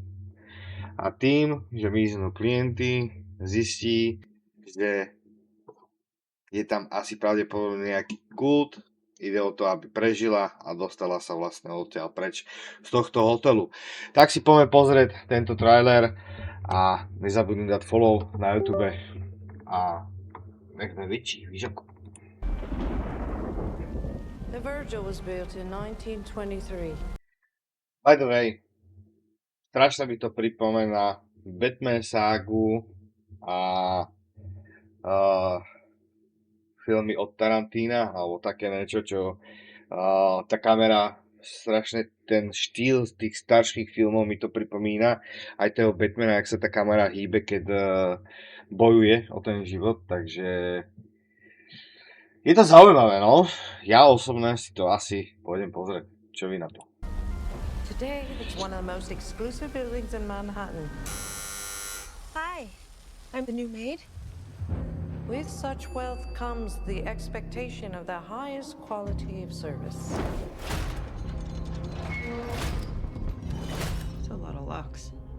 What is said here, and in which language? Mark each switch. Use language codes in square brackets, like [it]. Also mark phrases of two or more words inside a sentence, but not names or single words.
[sk] A tým, že miznú klienty, zistí, že je tam asi pravdepodobne nejaký kult. Ide o to, aby prežila a dostala sa vlastne odtiaľ preč z tohto hotelu. Tak si poďme pozrieť tento trailer a nezabudni dať follow na YouTube a nechme vyčí, víš ako. [en] The Virgil was built in 1923. By the way, [sk] strašne mi to pripomína Batman ságu a filmy od Tarantína, alebo také niečo, čo tá kamera, strašne ten štýl z tých starších filmov mi to pripomína. Aj toho Batmana, jak sa tá kamera hýbe, keď bojuje o ten život, takže je to zaujímavé, no. Ja osobne si to asi pôjdem pozrieť. Čo vy na to? [en] Today, it's one of the most exclusive buildings in Manhattan. Hi, I'm the new maid. With such wealth comes the expectation of the highest quality of service. It's a lot of lux.